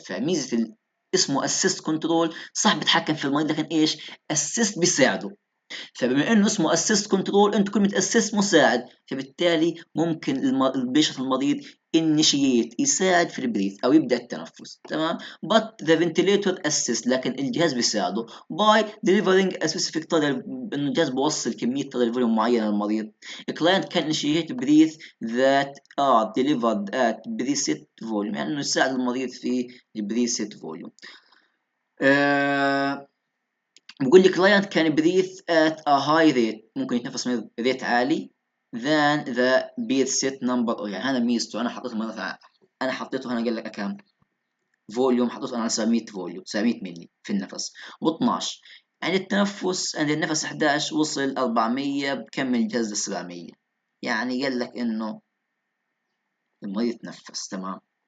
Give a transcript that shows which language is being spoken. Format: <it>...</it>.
<ar>فميزه اسمه اسيست كنترول، صح بيتحكم في المريض، لكن ايش، اسيست بيساعده، فبما انه اسمه اسيست كنترول، انتوا كلمه اسيست مساعد، فبالتالي ممكن البيشنت المريض initiate يساعد في البريث او يبدا التنفس، تمام.</ar> <en>but the ventilator assist،</en> <ar>لكن الجهاز بيساعده</ar> <en>by delivering a specific target،</en> <ar>انه الجهاز بيوصل كميه</ar> <en>target volume</en> <ar>معينه للمريض.</ar> <en>a client can initiate breath that are delivered at preset volume،</en> <ar>يعني انه يساعد المريض في البريست فوليوم. بقول لي</ar> <en>client can breathe at a high rate،</en> <ar>ممكن يتنفس من ريت عالي</ar> <en>than the preset number،</en> <ar>يعني هذا ميزته. انا حطيته مثلا، انا حطيته هنا قال لك كام فوليوم، حطيته انا على 700 فوليوم، 700 ملي في النفس، و12 يعني التنفس عند النفس 11 وصل 400، بكمل الجهاز ل 700، يعني قال لك انه المريض يتنفس تمام.</ar>